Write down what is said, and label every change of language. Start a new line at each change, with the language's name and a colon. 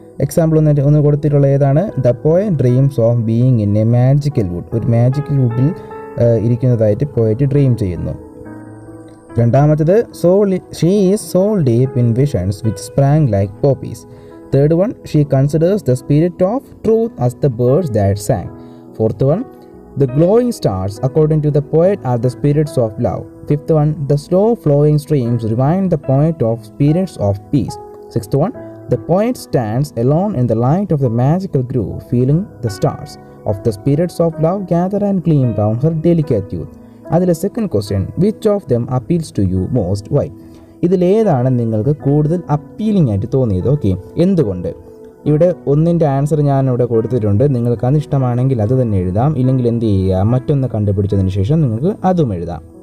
Malayalam: Example ഒന്ന് കൊടുത്തിട്ടുള്ള ഏതാണ്?
English: The poem dreams of being in a magical wood.
Malayalam: ഒരു മാജിക്കൽ വുഡിൽ ഇരിക്കുന്നതായിട്ട് പോയിട്ട് ഡ്രീം ചെയ്യുന്നു.
English: രണ്ടാമത്തേത്, she is soul deep in visions which sprang like poppies. Third one, she considers the spirit of truth as the birds that sang. Fourth one, the glowing stars according to the poet are the spirits of love. Fifth one, the slow flowing streams remind the poet of spirits of peace. Sixth one, the poet stands alone in the light of the magical grove, feeling the stars of the spirits of love gather and gleam round her delicate youth.
Malayalam: അതിലെ
English: Second question, which of them appeals to you most, why?
Malayalam: ഇതിലേതാണ് നിങ്ങൾക്ക് കൂടുതൽ appealing ആയിട്ട് തോന്നിയത്? Okay, എന്തുകൊണ്ട്? ഇവിടെ ഒന്നിൻ്റെ answer ഞാൻ ഇവിടെ കൊടുത്തിട്ടുണ്ട്. നിങ്ങൾക്ക് അത് ഇഷ്ടമാണെങ്കിൽ അത് തന്നെ എഴുതാം, ഇല്ലെങ്കിൽ എന്ത് ചെയ്യുക, മറ്റൊന്ന് കണ്ടുപിടിച്ചതിന് ശേഷം നിങ്ങൾക്ക് അതും എഴുതാം.